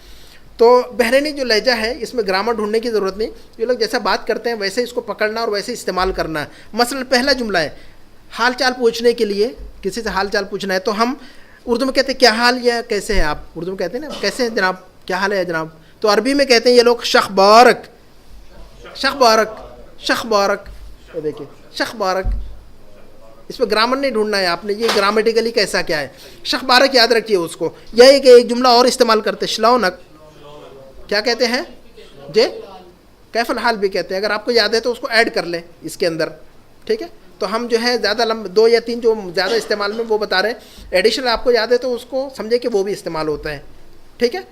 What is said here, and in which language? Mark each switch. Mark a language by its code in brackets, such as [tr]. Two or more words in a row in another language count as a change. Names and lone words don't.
[ur] تو بحرینی جو لہجہ ہے اس میں گرامر ڈھونڈنے کی ضرورت نہیں, یہ لوگ جیسا بات کرتے ہیں ویسے اس کو پکڑنا اور ویسے استعمال کرنا ہے. مثلا پہلا جملہ ہے حال چال پوچھنے کے لیے, کسی سے حال چال پوچھنا ہے تو ہم اردو میں کہتے ہیں کیا حال یا کیسے ہیں آپ, اردو میں کہتے ہیں نا کیسے ہیں جناب, کیا حال ہے جناب. تو عربی میں کہتے ہیں یہ لوگ [ar] شخ بارک, شخ بارک, شخ بارک, [ur] یہ دیکھیں [ar] شخ بارک. [ur] اس پہ گرامر نہیں ڈھونڈنا ہے آپ نے, یہ گرامیٹیکلی کیسا کیا ہے. [ar] شخ بارک [ur] یاد رکھیے اس کو. یہ کہ ایک جملہ اور استعمال کرتے ہیں شلونک, کیا کہتے ہیں جی, [ar] کیف الحال [ur] بھی کہتے ہیں. اگر آپ کو یاد ہے تو اس کو ایڈ کر لیں اس کے اندر, ٹھیک ہے. تو ہم جو ہے زیادہ دو یا تین جو زیادہ استعمال میں وہ بتا رہے ہیں, ایڈیشنل آپ کو یاد ہے تو اس کو سمجھے کہ وہ بھی استعمال ہوتا ہے, ٹھیک ہے.